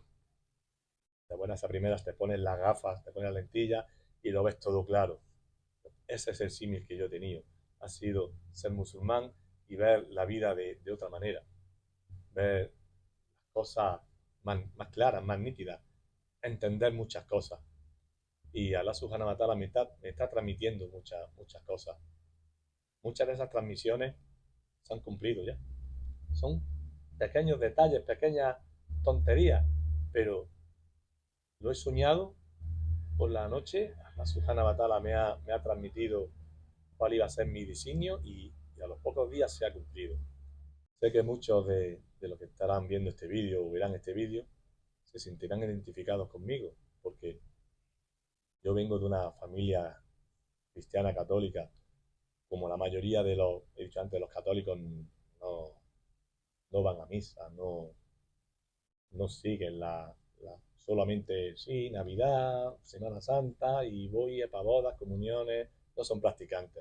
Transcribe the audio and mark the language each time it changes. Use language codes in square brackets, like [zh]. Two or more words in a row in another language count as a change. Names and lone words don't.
[es] De buenas a primeras te pones las gafas, te pones las lentillas y lo ves todo claro. Ese es el símil que yo he tenido. Ha sido ser musulmán y ver la vida de otra manera. Ver las cosas más claras, más nítidas. Entender muchas cosas. Y [ar] الله سبحانه وتعالى [es] me está transmitiendo muchas cosas. Muchas de esas transmisiones se han cumplido ya. Son pequeños detalles, pequeñas tonterías, pero lo he soñado por la noche. [ar] الله سبحانه وتعالى [es] me ha transmitido cuál iba a ser mi diseño y a los pocos días se ha cumplido. Sé que muchos de los que estarán viendo este vídeo o verán este vídeo se sentirán identificados conmigo, porque yo vengo de una familia cristiana católica, como la mayoría de he dicho antes, los católicos no van a misa, no siguen solamente, sí, Navidad, Semana Santa, y voy a bodas, comuniones, no son practicantes.